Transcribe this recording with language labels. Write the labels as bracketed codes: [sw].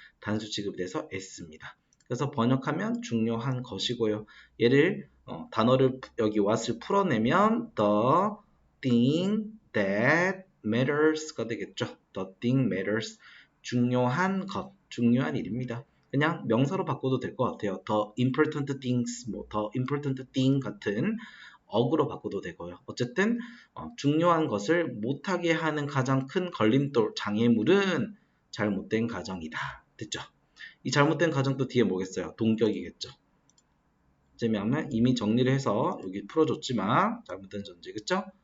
[ko] 단수 취급돼서 s입니다. 그래서 번역하면 중요한 것이고요. 얘를 단어를 여기 what을 풀어내면 [en] the thing that matters [ko] 가 되겠죠. [en] The thing matters. [ko] 중요한 것, 중요한 일입니다. 그냥 명사로 바꿔도 될 것 같아요. [en] The important things, the important thing [ko] 같은 어구로 바꿔도 되고요. 어쨌든 중요한 것을 못하게 하는 가장 큰 걸림돌, 장애물은 잘못된 가정이다. 됐죠? 이 잘못된 가정도 뒤에 뭐겠어요? 동격이겠죠. 재미하면 이미 정리를 해서 여기 풀어줬지만 잘못된 전제, 그쵸?